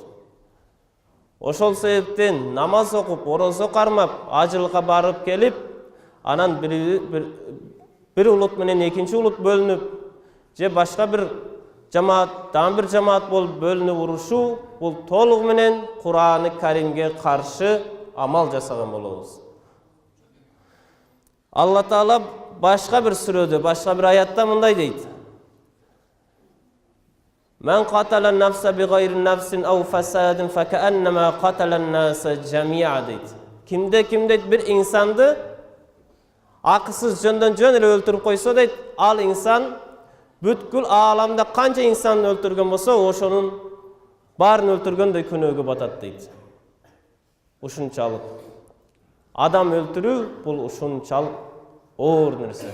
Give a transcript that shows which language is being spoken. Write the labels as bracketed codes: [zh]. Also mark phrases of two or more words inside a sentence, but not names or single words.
[ky] Ошол себептен намаз окуп, оросо кармап, ажылыкка барып келип, анан бир улут менен экинчи улут бөлүнүп, же башка бир жамаат, дагы бир жамаат болуп бөлүнүп урушуу, бул толугу менен Кур'ани Каримге каршы амал жасаган болобуз. Алла Таала башка бир сүрөдө, башка бир аятта мындай дейт: [ar] "من قتل نفسا بغير نفس أو فساد فكأنما قتل الناس جميعا" [ky] дейт. Кимде бир инсанды акысыз жөндөн жөн эле өлтүрүп койсо дейт, ал инсан бүткүл ааламда канча инсанды өлтүргөн болсо, ошонун баарын өлтүргөндөй күнөөгө батат дейт. Ушунчалык адам өлтүрүү бул ушунчалык оор нерсе.